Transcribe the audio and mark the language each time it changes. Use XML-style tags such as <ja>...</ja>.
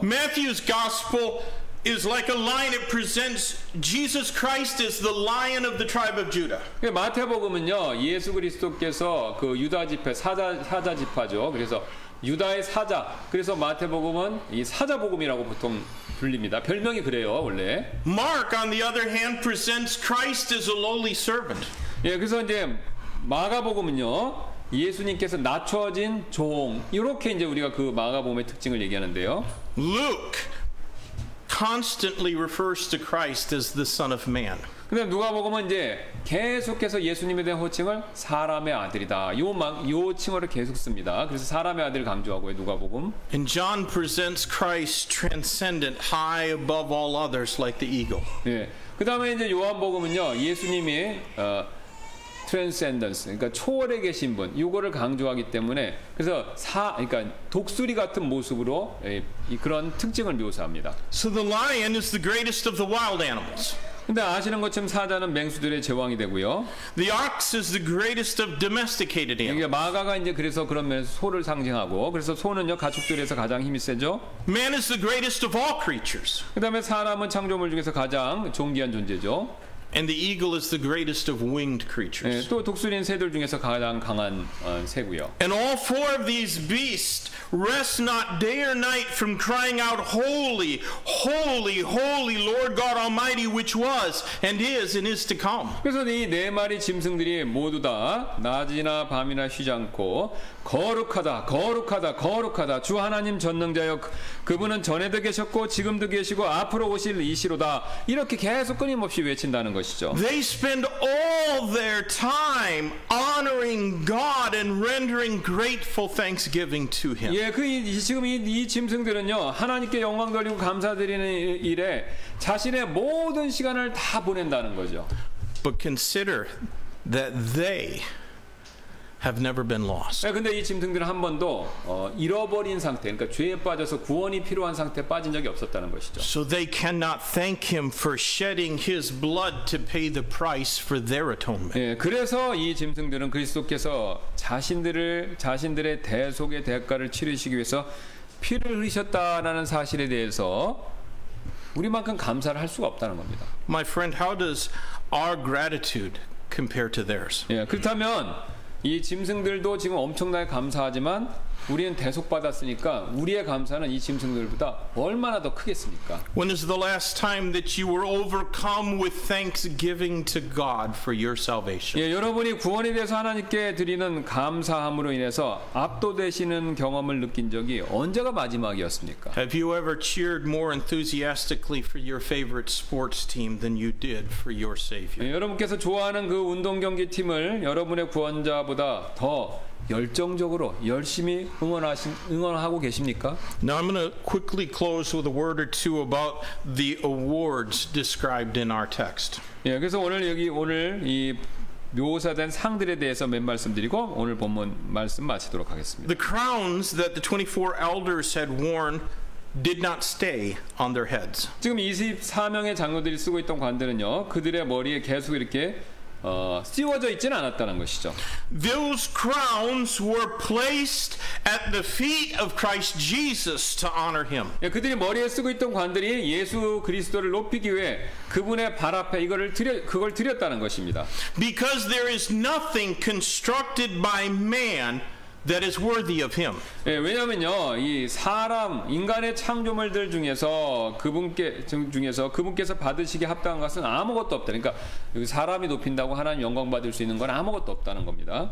<en>Matthew's gospel is like a lion. It presents Jesus Christ as the lion of the tribe of Judah.</en> <ko>마태복음은요 예수 그리스도께서 그 유다 지파 사자 지파죠. 그래서 유다의 사자. 그래서 마태복음은 이 사자복음이라고 보통 불립니다. 별명이 그래요 원래.</ko> <en>Mark, on the other hand, presents Christ as a lowly servant.</en> <ko>예, 그래서 이제 마가복음은요. 예수님께서 낮춰진 종 이렇게 이제 우리가 그 마가복음의 특징을 얘기하는데요.</ko> <en>Luke constantly refers to Christ as the Son of Man.</en> <ko>근데 누가복음은 이제 계속해서 예수님에 대한 호칭을 사람의 아들이다. 요 칭호를 계속 씁니다. 그래서 사람의 아들 강조하고요. 누가복음.</ko> <en>And John presents Christ transcendent, high above all others, like the eagle.</en> <ko>예. 그다음에 이제 요한복음은요. 예수님이 트랜센던스, 그러니까 초월에 계신 분, 이거를 강조하기 때문에 그래서 그러니까 독수리 같은 모습으로 그런 특징을 묘사합니다.</ko> <en>So the lion is the greatest of the wild animals.</en> <ko>근데 아시는 것처럼 사자는 맹수들의 제왕이 되고요.</ko> <en>The ox is the greatest of domesticated animals.</en> <ko>그러니까 마가가 이제 그래서 그런 면에서 소를 상징하고, 그래서 소는요 가축들에서 가장 힘이 세죠.</ko> <en>Man is the greatest of all creatures.</en> <ko>그다음에 사람은 창조물 중에서 가장 존귀한 존재죠.</ko> <en>And the eagle is the greatest of winged creatures.</en> <ko>예, 또 독수리는 새들 중에서 가장 강한 새고요.</ko> <en>And all four of these beasts rest not day or night from crying out, Holy, holy, holy Lord God Almighty, which was and is to come.</en> <ko>그래서 이 네 마리 짐승들이 모두 다 낮이나 밤이나 쉬지 않고 거룩하다, 거룩하다, 거룩하다. 주 하나님 전능자여 그분은 전에도 계셨고 지금도 계시고 앞으로 오실 이시로다. 이렇게 계속 끊임없이 외친다는 것이죠.</ko> <en>They spend all their time honoring God and rendering grateful thanksgiving to Him.</en> <ko>예, 지금 이 짐승들은요 하나님께 영광 돌리고 감사드리는 일에 자신의 모든 시간을 다 보낸다는 거죠.</ko> <en>But consider that they have never been lost.</en> <ko>근데 이 짐승들은 한 번도 잃어버린 상태, 그러니까 죄에 빠져서 구원이 필요한 상태에 빠진 적이 없었다는 것이죠.</ko> <en>So they cannot thank Him for shedding His blood to pay the price for their atonement.</en> <ko>예, 그래서 이 짐승들은 그리스도께서 자신들의 대속의 대가를 치르시기 위해서 피를 흘리셨다라는 사실에 대해서 우리만큼 감사를 할 수가 없다는 겁니다.</ko> <en>My friend, how does our gratitude compare to theirs?</en> <ko>예, 그렇다면 이 짐승들도 지금 엄청나게 감사하지만 우리는 대속받았으니까 우리의 감사는 이 짐승들보다 얼마나 더 크겠습니까?</ko> <en>When is the last time that you were overcome with thanksgiving to God for your salvation?</en> <ko>예, 여러분이 구원에 대해서 하나님께 드리는 감사함으로 인해서 압도되시는 경험을 느낀 적이 언제가 마지막이었습니까?</ko> <en>Have you ever cheered more enthusiastically for your favorite sports team than you did for your Savior?</en> <ko>예, 여러분께서 좋아하는 그 운동 경기 팀을 여러분의 구원자보다 더 열정적으로 열심히 응원하고 계십니까?</ko> <en>Now I'm going to quickly close with a word or two about the awards described in our text.</en> <ko>예, 그래서 오늘 이 묘사된 상들에 대해서 몇 말씀드리고 오늘 본문 말씀 마치도록 하겠습니다.</ko> <en>The crowns that the 24 elders had worn did not stay on their heads.</en> <ko>지금 24명의 장로들이 쓰고 있던 관들은요, 그들의 머리에 계속 이렇게 씌워져 있지는 않았다는 것이죠.</ko> <en>Those crowns were placed at the feet of Christ Jesus to honor Him.</en> <ko>예, 그들이 머리에 쓰고 있던 관들이 예수 그리스도를 높이기 위해 그분의 발 앞에 그걸 드렸다는 것입니다.</ko> <en>Because there is nothing constructed by man that is worthy of Him.</en> <ko>예, 왜냐하면요, 이 인간의 창조물들 중에서 그분께서 받으시기 합당한 것은 아무것도 없다. 그러니까 사람이 높인다고 하나님 영광 받을 수 있는 건 아무것도 없다는 겁니다.</ko>